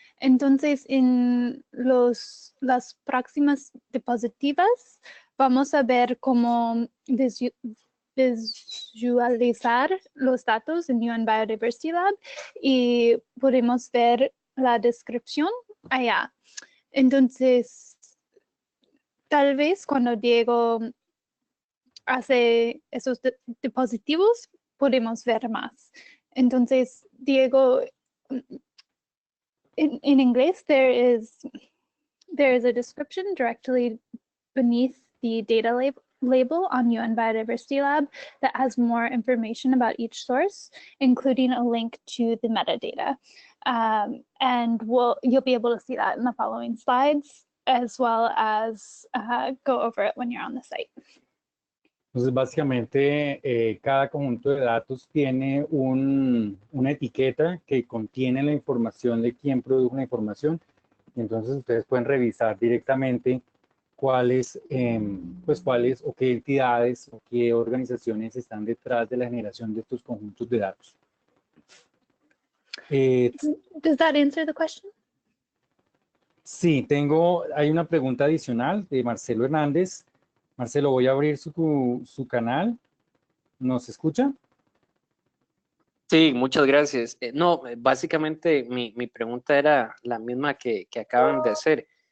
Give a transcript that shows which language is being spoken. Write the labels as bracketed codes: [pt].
[es] Entonces, en las próximas diapositivas vamos a ver cómo visualizar los datos en UN Biodiversity Lab y podemos ver la descripción allá. Entonces, tal vez cuando Diego hace esos dispositivos, podemos ver más. [en] Entonces, Diego, in English, there is a description directly beneath the data label on UN Biodiversity Lab that has more information about each source, including a link to the metadata. And you'll be able to see that in the following slides, as well as go over it when you're on the site. [es] Entonces, básicamente, cada conjunto de datos tiene una etiqueta que contiene la información de quién produjo la información. Y entonces ustedes pueden revisar directamente cuáles, pues cuáles o qué entidades o qué organizaciones están detrás de la generación de estos conjuntos de datos. [en] Does that answer the question? [es] Sí, hay una pregunta adicional de Marcelo Hernández. Marcelo, voy a abrir su canal. ¿Nos escucha? Sí, muchas gracias. No, básicamente mi pregunta era la misma que acaban de hacer.